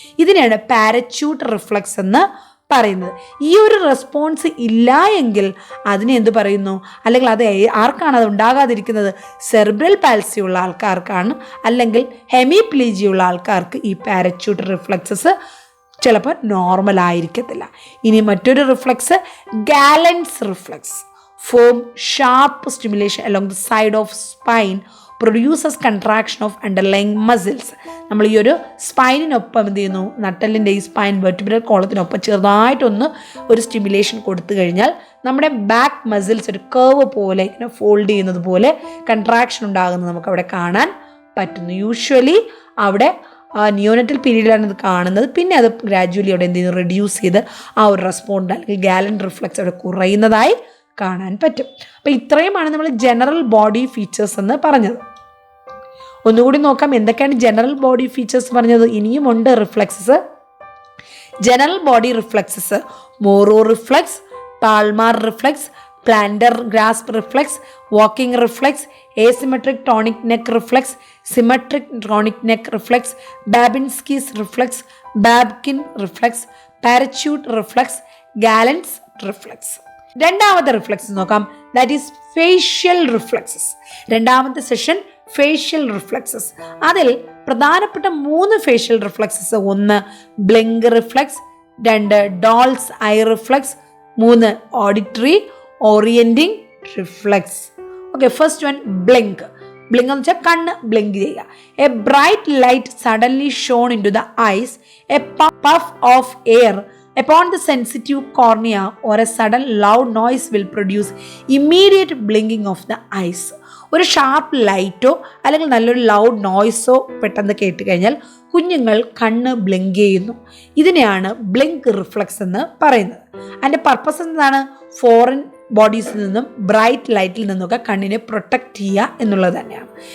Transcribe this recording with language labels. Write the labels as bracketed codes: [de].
[ml] ഇതിനെയാണ് parachute reflux എന്ന് പറയുന്നത്. ഈ ഒരു റെസ്പോൺസ് ഇല്ല എങ്കിൽ അതിനെ എന്ത് പറയുന്നു? അല്ലെങ്കിൽ അത് ആർക്കാണ് അത് ഉണ്ടാകാതിരിക്കുന്നത്? സെറിബ്രൽ പാൽസി ഉള്ള ആൾക്കാർക്കാണ്, അല്ലെങ്കിൽ ഹെമിപ്ലീജി ഉള്ള ആൾക്കാർക്ക് ഈ പാരച്യൂട്ട് റിഫ്ലക്സസ് ചിലപ്പോൾ നോർമൽ ആയിരിക്കത്തില്ല. ഇനി മറ്റൊരു reflux gallons reflux. [en] Form sharp stimulation along the side of spine produces contraction of underlying muscles. [ml] നമ്മൾ ഈ ഒരു സ്പൈനിനൊപ്പം എന്ത് ചെയ്യുന്നു? നട്ടലിൻ്റെ ഈ സ്പൈൻ വെർട്ടിബ്രൽ കോളത്തിനൊപ്പം ചെറുതായിട്ടൊന്ന് ഒരു സ്റ്റിമുലേഷൻ കൊടുത്തു കഴിഞ്ഞാൽ നമ്മുടെ ബാക്ക് മസിൽസ് ഒരു കർവ് പോലെ ഇങ്ങനെ ഫോൾഡ് ചെയ്യുന്നത് പോലെ കൺട്രാക്ഷൻ ഉണ്ടാകുന്നത് നമുക്ക് അവിടെ കാണാൻ പറ്റുന്നു. യൂഷ്വലി അവിടെ നിയോനറ്റൽ പീരീഡിലാണ് ഇത് കാണുന്നത്. പിന്നെ അത് ഗ്രാജുവലി അവിടെ എന്ത് ചെയ്യുന്നു? റിഡ്യൂസ് ചെയ്ത് ആ ഒരു റെസ്പോണ്ട് അല്ലെങ്കിൽ ഗാലൻ റിഫ്ലക്സ് അവിടെ കുറയുന്നതായി കാണാൻ പറ്റും. അപ്പോൾ ഇത്രയുമാണ് നമ്മൾ ജനറൽ ബോഡി ഫീച്ചേഴ്സ് എന്ന് പറഞ്ഞത്. ഒന്നുകൂടി നോക്കാം എന്തൊക്കെയാണ് ജനറൽ ബോഡി ഫീച്ചേഴ്സ് പറഞ്ഞത്. ഇനിയുമുണ്ട് reflexes. [en] General body reflexes: Moro reflex, palmar reflex, plantar grasp reflex, walking reflex, asymmetric tonic neck reflex, symmetric tonic neck reflex, Babinski's reflex, Babkin reflex, parachute reflex, Gallant's reflex. [ml] രണ്ടാമത്തെ reflux നോക്കാം. [en] That is facial reflexes. [ml] രണ്ടാമത്തെ session facial reflexes. അതിൽ പ്രധാനപ്പെട്ട 3 facial reflexes: 1 blink reflux, 2 dolls I reflux, 3 auditory orienting reflux. Okay, first one blink. Blink എന്ന് വെച്ചാൽ കണ്ണ് blink ചെയ്യുക. [en] A bright light suddenly shone into the eyes, a puff of air upon the sensitive cornea or a sudden loud noise will produce immediate blinking of the eyes. [ml] ഒരു sharp ലൈറ്റോ അല്ലെങ്കിൽ നല്ലൊരു loud നോയ്സോ പെട്ടെന്ന് കേട്ട് കഴിഞ്ഞാൽ കുഞ്ഞുങ്ങൾ കണ്ണ് blink ചെയ്യുന്നു. ഇതിനെയാണ് ബ്ലിങ്ക് റിഫ്ലക്സ് എന്ന് പറയുന്നത്. അതിൻ്റെ പർപ്പസ് എന്താണ്? ഫോറിൻ ബോഡീസിൽ നിന്നും ബ്രൈറ്റ് ലൈറ്റിൽ നിന്നൊക്കെ കണ്ണിനെ പ്രൊട്ടക്റ്റ് ചെയ്യുക എന്നുള്ളത് തന്നെയാണ്.